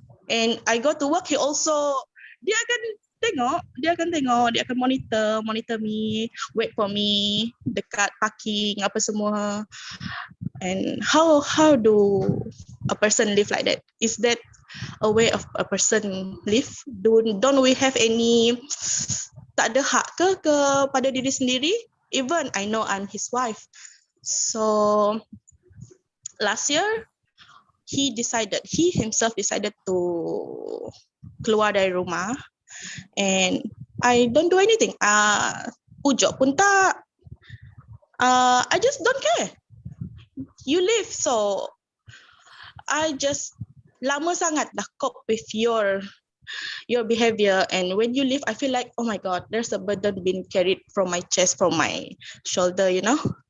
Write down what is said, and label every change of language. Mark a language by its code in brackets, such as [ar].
[en] And I go to work, he also, [ms] dia akan [en] monitor me, wait for me [ms] dekat parking apa semua. [en] And how do a person live like that? Is that a way of a person live? Don't we have any, [ms] tak ada hak ke pada diri sendiri? [en] Even I know I'm his wife. So last year he himself decided to [ms] keluar dari rumah, [en] and I don't do anything. [ms] Ujuk pun tak. [en] I just don't care. You live, so I just [ms] lama sangat dah [en] cope with your behavior, and when you leave, I feel like, oh my God, there's a burden being carried from my chest, from my shoulder, you know.